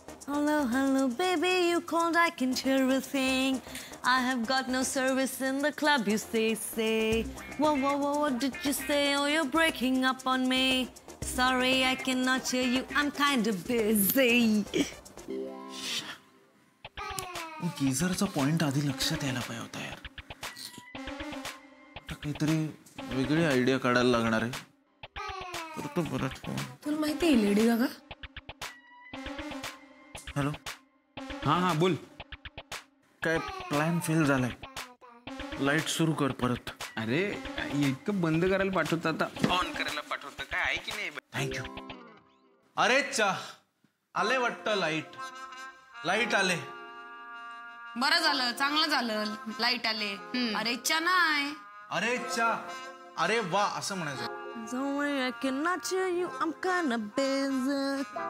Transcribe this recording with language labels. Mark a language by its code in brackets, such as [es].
[en] Hello, hello, baby, you called, I can hear everything. I have got no service in the club, you say. Whoa, whoa, whoa, what did you say? Oh, you're breaking up on me. Sorry, I cannot hear you, I'm kind of busy. [mr] गीझरचा point आधी लक्षात यायला पाहिजे होता यार. आता काहीतरी वेगळी idea काढायला लागणार आहे. करतो परत फोन. तुला माहिती आहे लेडी गागा? हॅलो. हा बोल. काय प्लॅन फेल झालाय. लाईट सुरू कर परत. अरे इतकं बंद करायला पाठवतं आता ऑन करायला पाठवतं. काय आहे की नाही? थँक्यू. अरे चा आले वाटतं लाईट आले. बरं झालं, चांगलं झालं लाईट आले. अरे इच्छा नाही. अरे चा अरे वा असं म्हणायचं. [en] Sorry, I cannot hear you, I'm kind of busy.